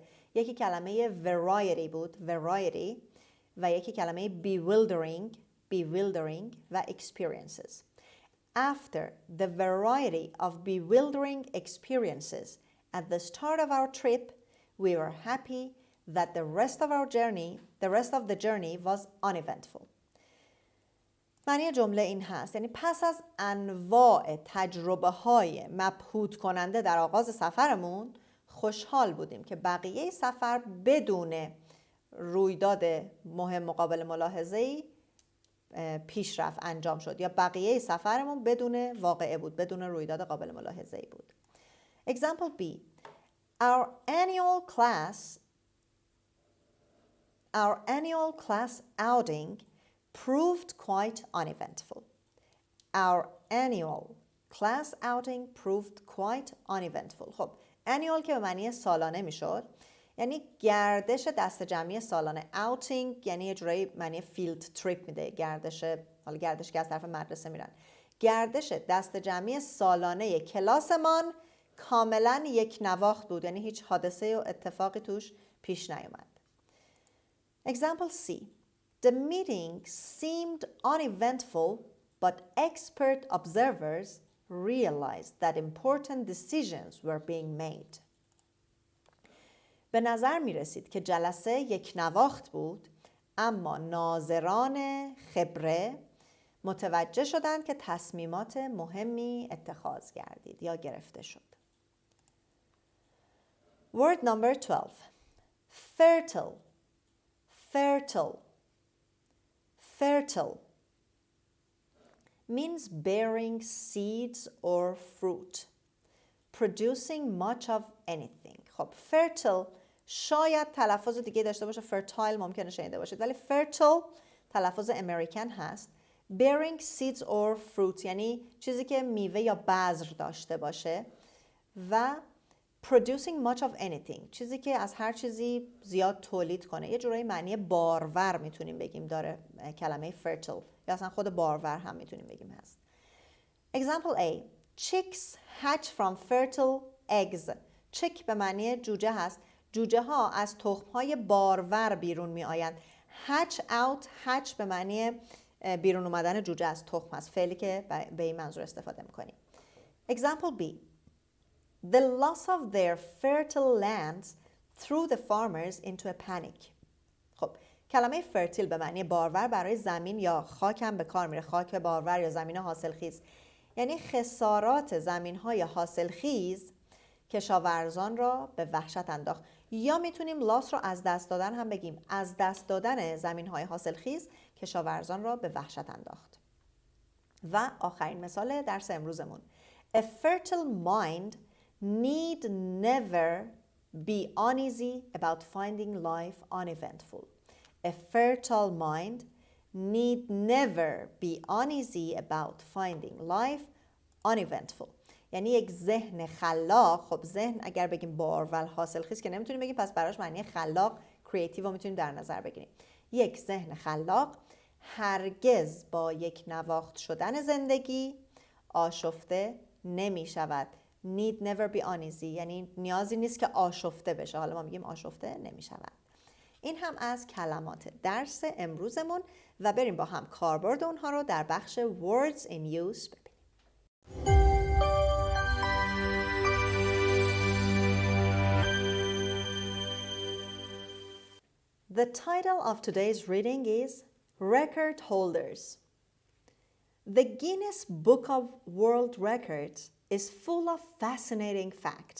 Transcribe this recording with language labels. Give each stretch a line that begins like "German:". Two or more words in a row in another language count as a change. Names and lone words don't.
Persian: یکی کلمه variety بود، variety، و یکی کلمه bewildering و experiences.
English: After the variety of bewildering experiences at the start of our trip, we were happy that the rest of the journey was uneventful.
Persian: معنی جمله این هست، یعنی پس از انواع تجربه های مبهوت کننده در آغاز سفرمون خوشحال بودیم که بقیه سفر بدون رویداد مهم مقابل ملاحظه‌ای پیش رفت، انجام شد، یا بقیه سفرمون بدون واقعه بود، بدون رویداد قابل ملاحظه‌ای بود.
English: Example B. Our annual class outing proved quite uneventful. Our annual class outing proved quite uneventful.
Persian: خب annual که به معنی سالانه میشد، یعنی گردش دست جمعی سالانه. outing یعنی یه جورایی معنی
English: field trip
Persian: میده، گردش که از طرف مدرسه میرن. گردش دست جمعی سالانه کلاسمان کاملا یک نواخت بود، یعنی هیچ حادثه و اتفاقی توش پیش نیومد.
English: Example C. The meeting seemed uneventful, but expert observers realized that important decisions were being made.
Persian: به نظر می رسید که جلسه یک نواخت بود، اما ناظران خبره متوجه شدند که تصمیمات مهمی اتخاذ گردید یا گرفته شد.
English: Word number 12. Fertile. Fertile. fertile means bearing seeds or fruit, producing much of anything.
Persian: خب fertile شاید تلفظ دیگه داشته باشه، fertile ممکنه شنیده باشید، ولی fertile تلفظ امریکن هست.
English: bearing seeds or fruit
Persian: یعنی چیزی که میوه یا بذر داشته باشه و
English: producing much of anything
Persian: چیزی که از هر چیزی زیاد تولید کنه. یه جورایی معنی بارور میتونیم بگیم داره کلمه fertile، یا اصلا خود بارور هم میتونیم بگیم هست.
English: Example A. Chicks hatch from fertile eggs.
Persian: chick به معنی جوجه هست. جوجه ها از تخم های بارور بیرون می آیند.
English: hatch out،
Persian: hatch به معنی بیرون اومدن جوجه از تخم هست، فعلی که به این منظور استفاده میکنیم.
English: Example B. The loss of their fertile lands threw the farmers into a panic.
Persian: خب کلمه fertile به معنی بارور برای زمین یا خاک هم به کار میره. خاک بارور یا زمین حاصلخیز یعنی خسارات زمین‌های حاصلخیز کشاورزان را به وحشت انداخت. یا میتونیم لاس رو از دست دادن هم بگیم. از دست دادن زمین‌های حاصلخیز کشاورزان را به وحشت انداخت. و آخرین مثال درس امروزمون.
English: A fertile mind need never be uneasy about finding life uneventful. A fertile mind need never be uneasy about finding life uneventful.
Persian: یعنی یک ذهن خلاق. خب ذهن اگر بگیم بارور حاصلخیز که نمیتونیم بگیم، پس براش معنی خلاق کریتیو رو میتونیم در نظر بگیریم. یک ذهن خلاق هرگز با یک نواخت شدن زندگی آشفته نمی شود.
English: Need never be uneasy
Persian: یعنی نیازی نیست که آشفته بشه. حالا ما میگیم آشفته نمی شود. این هم از کلمات درس امروزمون و بریم با هم کاربرد اونها رو در بخش
English: words in use
Persian: ببینیم.
English: The title of today's reading is Record Holders. The Guinness Book of World Records is full of fascinating facts.